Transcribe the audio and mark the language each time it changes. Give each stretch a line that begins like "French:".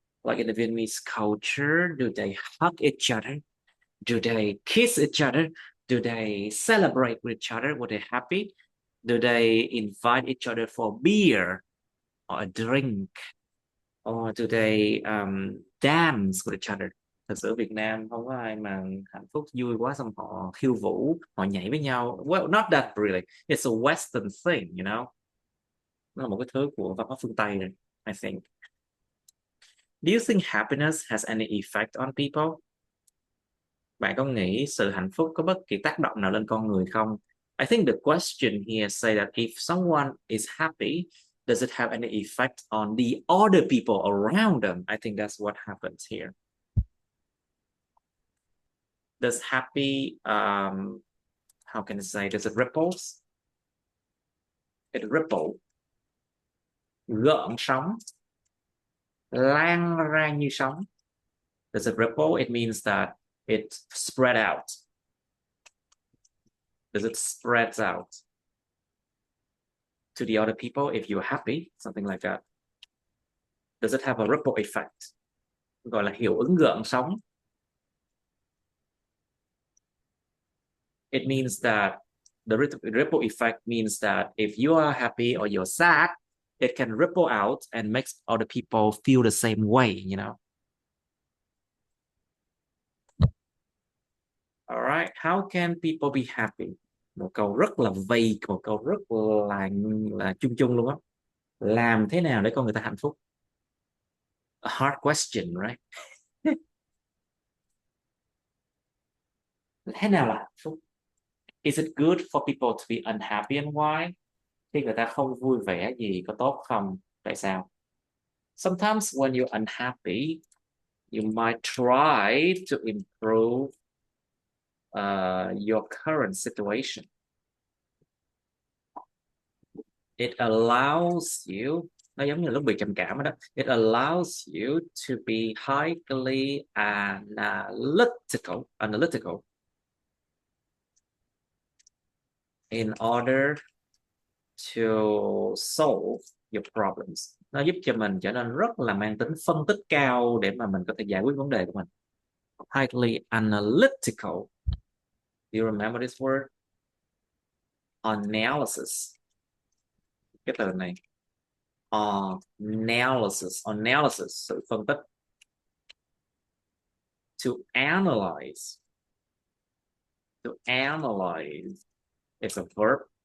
English: Like in the Vietnamese culture, do they hug each other? Do they kiss each other? Do they celebrate with each other? Were they happy? Do they invite each other for beer or a drink? Or do they dance with each other?
Vietnamese: Thực sự Việt Nam không có ai mà hạnh phúc vui quá xong họ khiêu vũ, họ nhảy với nhau.
English: Well, not that really. It's a Western thing, you know.
Vietnamese: Nó là một cái thứ của văn hóa phương Tây này,
English: I think. Do you think happiness has any effect on people?
Vietnamese: Bạn có nghĩ sự hạnh phúc có bất kỳ tác động nào lên con người không?
English: I think the question here say that if someone is happy, does it have any effect on the other people around them? I think that's what happens here. Does happy, how can I say, does it ripples? It ripple.
Vietnamese: Gợn sóng. Lan ra như sóng.
English: Does it ripple? It means that it spread out. Does it spread out to the other people if you're happy? Something like that. Does it have a ripple effect?
Vietnamese: Gọi là hiệu ứng gợn sóng.
English: It means that the ripple effect means that if you are happy or you're sad, it can ripple out and makes other people feel the same way, you know. All right, how can people be happy?
Vietnamese: Một câu rất là vague, một câu rất là chung chung luôn á. Làm thế nào để con người ta hạnh phúc?
English: A hard question, right?
Vietnamese: Thế nào là hạnh phúc?
English: Is it good for people to be unhappy and why?
Vietnamese: Khi người ta không vui vẻ gì có tốt không? Tại sao?
English: Sometimes when you're unhappy, you might try to improve your current situation. It allows you,
Vietnamese: nó giống như lúc bị trầm cảm đó.
English: It allows you to be highly analytical in order to solve your problems.
Vietnamese: Nó giúp cho mình trở nên rất là mang tính phân tích cao để mà mình có thể giải quyết vấn đề của mình.
English: Highly analytical. Do you remember this word?
Vietnamese: Analysis. Cái từ này. Analysis, sự phân tích.
English: To analyze. To analyze. It's a verb.